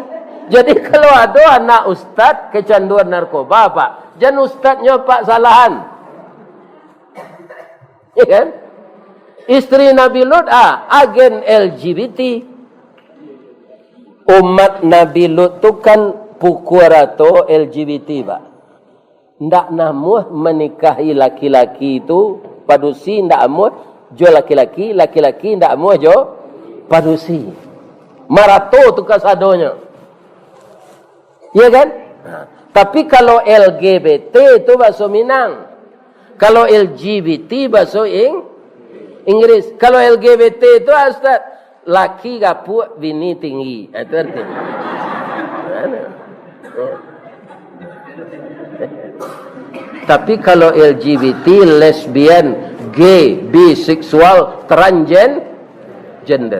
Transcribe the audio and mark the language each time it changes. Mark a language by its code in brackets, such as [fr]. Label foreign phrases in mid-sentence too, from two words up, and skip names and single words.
[id] Jadi kalau ada anak ustaz kecanduan narkoba pak, jangan ustaznya pak salahan. Ya kan? Isteri Nabi Lut agen LGBT. [min] Umat Nabi Lut tu kan pukul rato LGBT pak. Ndak namuh menikahi laki-laki itu padusi ndak amuh. Jo laki-laki, laki-laki ndak mau jo padusi. Marato tu kasadonya. [id] Ya kan? Tapi kalau LGBT itu bahasa Minang. Kalau LGBT bahasa Inggris. Kalau LGBT itu Ustaz, laki gapuk, bini tinggi. Itu artinya. Tapi kalau LGBT, lesbian, gay, biseksual, transgender.